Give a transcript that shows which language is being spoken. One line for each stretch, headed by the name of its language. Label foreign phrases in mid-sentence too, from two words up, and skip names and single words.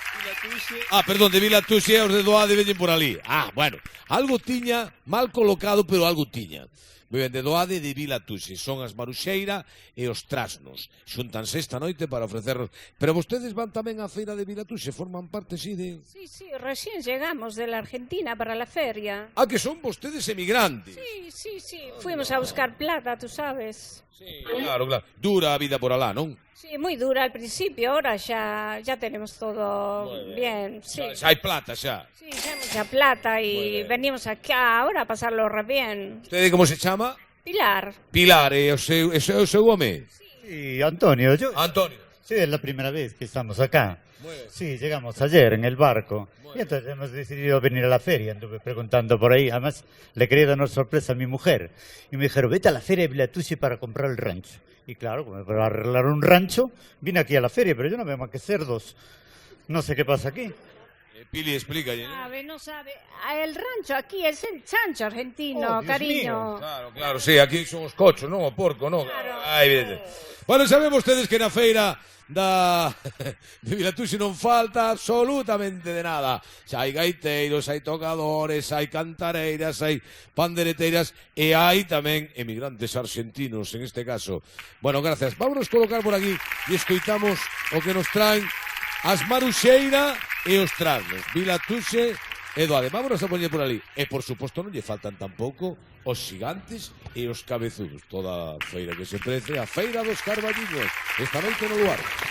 Galician: Perdón, de Vilatuxe e os de Doade veñen por ali. Bueno, algo tiña, mal colocado, pero algo tiña. Ven de Doade e de Vilatuxe, son as Maruxeira e os Trasnos. Xuntanse esta noite para ofrecernos. Pero vostedes van tamén á feira de Vilatuxe, forman parte, sí, de...
Spanish: Sí, recién llegamos de la Argentina para la feria.
Galician: Que son vostedes emigrantes.
Spanish: Sí, fuimos a buscar plata, tú sabes.
Galician: Sí, claro. Dura a vida por alá, non?
Spanish: Sí, muy dura al principio, ahora ya tenemos todo bien. Sí.
Galician: Xa hai plata, xa.
Spanish: Sí, ya mucha plata y venimos acá ahora a pasarlo re bien.
Galician: Usted como se chama? Pilar. Pilar, e o seu home?
Spanish: Sí, Antonio. Antonio. Sí, es la primera vez que estamos acá. Sí, llegamos ayer en el barco. Y entonces hemos decidido venir a la feria. Anduve preguntando por ahí. Además, le quería dar una sorpresa a mi mujer. Y me dijeron, vete a la feria de Vilatuxe para comprar el rancho. Y claro, como para arreglar un rancho, vine aquí a la feria, pero yo no veo más que cerdos. No sé qué pasa aquí. Pili, explica. No sabe. El rancho aquí es el chancho argentino, cariño.
Galician: Mío. Claro, sí, aquí son os cochos, non o porco, non? Claro. Bueno,
Spanish: sabemos ustedes
Galician: que na feira de Vilatuxe non falta absolutamente de nada. Xa hai gaiteiros, hai tocadores, hai cantareiras, hai pandereteiras e hai tamén emigrantes argentinos,
Spanish: en este caso.
Galician: Bueno, gracias. Vámonos colocar por aquí e escoitamos o que nos traen as Maruxeira e os Trasnos, Vilatuxe e Doade. Vámonos a poñer por ali. E, por suposto, non lle faltan tampouco os Xigantes e os Cabezudos. Toda a feira que se prece, a Feira dos Carballiños. Esta noite no lugar.